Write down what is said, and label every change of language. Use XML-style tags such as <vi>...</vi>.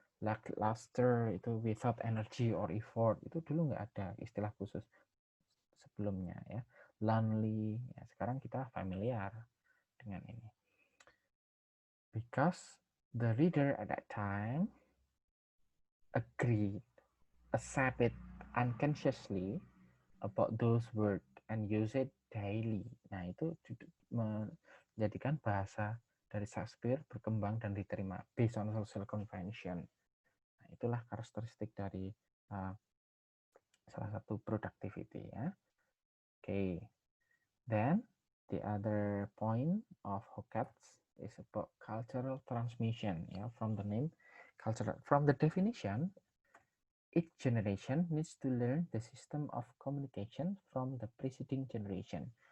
<id>Lackluster itu</id> <en>without energy or effort,</en> <id>itu dulu nggak ada istilah khusus sebelumnya ya. Lonely, ya, sekarang kita familiar dengan ini.</id> <en>Because the reader at that time agreed, accept it unconsciously about those words and use it daily.</en> <id>Nah, itu menjadikan bahasa dari Shakespeare berkembang dan diterima</id> <en>based on social convention.</en> <id>Nah, itulah karakteristik dari salah satu productivity ya.</id> <en>Okay. Then the other point of Hockett's is about cultural transmission. Yeah, from the name, cultural. From the definition, each generation needs to learn the system of communication from the preceding generation.</en>